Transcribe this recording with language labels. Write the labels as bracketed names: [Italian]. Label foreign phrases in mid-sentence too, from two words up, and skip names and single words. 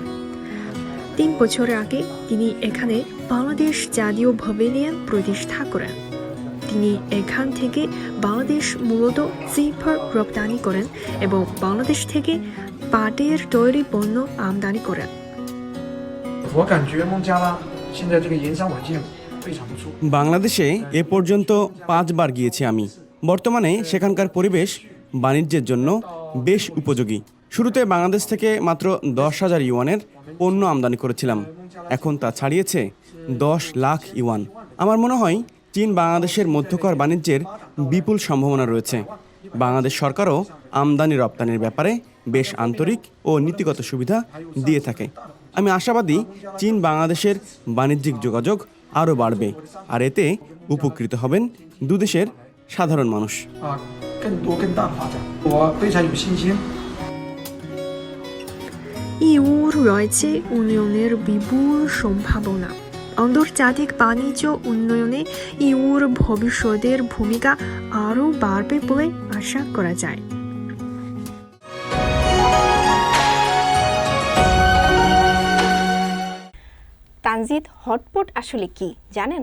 [Bangla] 3 বছর আগে তিনি এখানে বাংলাদেশ জাতীয় প্যাভিলিয়ন প্রতিষ্ঠা করেন। তিনি এখান থেকে বাংলাদেশ মূলত সিপার রপ্তানি করেন এবং বাংলাদেশ থেকে পাটের তৈরি পণ্য আমদানি করেন। [Chinese] 我感觉孟加拉现在这个营商环境非常不错。 [Bangla] বাংলাদেশে এ পর্যন্ত 5 বার গিয়েছি আমি। বর্তমানে সেখানকার পরিবেশ বাণিজ্যের জন্য বেশ উপযোগী। শুরুতে বাংলাদেশ থেকে মাত্র 10,000 ইউয়ানের পণ্য আমদানি করেছিলাম, এখন তা ছাড়িয়েছে 10 লাখ ইউয়ান। আমার মনে হয় চীন বাংলাদেশের মধ্যকার বাণিজ্যের বিপুল সম্ভাবনা রয়েছে। বাংলাদেশ সরকারও আমদানি রপ্তানির ব্যাপারে বেশ আন্তরিক ও নীতিগত সুবিধা দিয়ে থাকে। আমি আশাবাদী চীন বাংলাদেশের বাণিজ্যিক যোগাযোগ আরও বাড়বে, আর এতে উপকৃত হবেন দুদেশের সাধারণ মানুষ। [Chinese] 更多更大的发展，我非常有信心。 [Bangla] ইউর রয়েছে উন্নয়নের বিপুল সম্ভাবনা। আন্তর্জাতিক বাণিজ্য উন্নয়নে ইউর ভবিষ্যতের ভূমিকা আরও বাড়বে বলে আশা করা যায়। তানজিদ, হটপট আসলে কি জানেন?